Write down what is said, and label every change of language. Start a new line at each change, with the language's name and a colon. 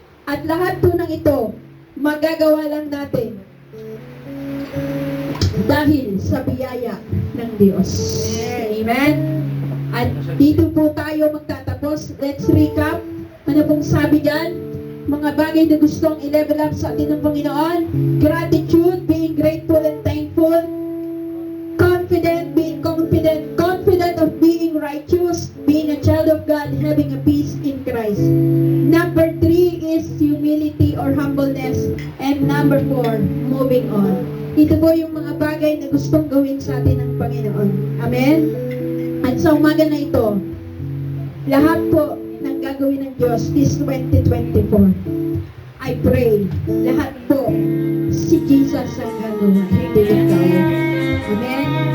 Filipino: At lahat po ng ito, magagawa lang natin dahil sa biyaya ng Diyos. Amen. At dito po tayo magtatapos.
English: Let's recap.
Filipino: Ano pong sabi dyan? Mga bagay na gustong i-level up sa atin ng Panginoon.
English: Gratitude, being grateful and thankful. Confident, being confident. Confident of being righteous. Being a child of God, having a peace in Christ. Number 3 is humility or humbleness. And number 4, moving on.
Filipino: Ito po yung mga bagay na gustong gawin sa atin ng Panginoon. Amen? At sa umaga na ito, lahat po ng gagawin ng Diyos is 2024.
English: I pray,
Filipino: lahat po, si Jesus ang gagawa, hindi ikaw. Amen?